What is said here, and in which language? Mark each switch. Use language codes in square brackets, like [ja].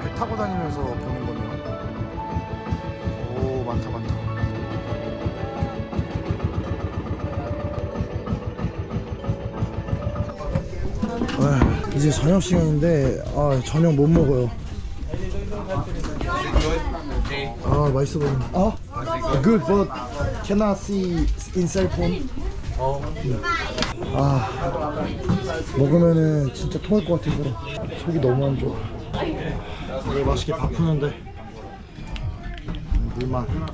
[ko] 배 타고 다니면서 보는 거네요. 오, 많다 많다. 이제 저녁 시간인데 저녁 못 먹어요. 맛있어 보이네. [en] Good, but cannot see inside phone. [ko] 먹으면은 진짜 토할 것 같아서 속이 너무 안 좋아. 이걸 맛있게 바푸는데 물만.